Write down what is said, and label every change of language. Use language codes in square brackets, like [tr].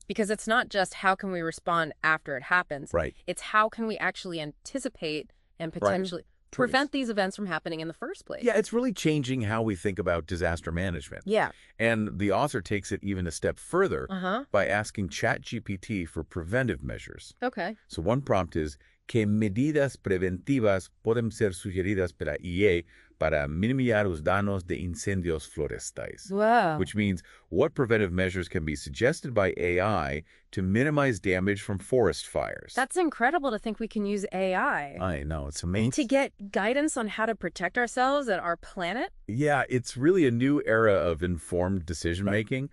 [en] Because it's not just how can we respond after it happens. Right. It's how can we actually anticipate and potentially prevent these events from happening in the first place. Yeah, it's really changing how we think about disaster management. Yeah. And the author takes it even a step further by asking ChatGPT for preventive measures. Okay. So one prompt is, [es] ¿qué medidas preventivas pueden ser sugeridas por la IA para minimizar los daños de incendios florestais? [en] Wow. Which means, what preventive measures can be suggested by AI to minimize damage from forest fires? That's incredible to think we can use AI. I know, it's amazing. To get guidance on how to protect ourselves and our planet? Yeah, it's really a new era of informed decision-making.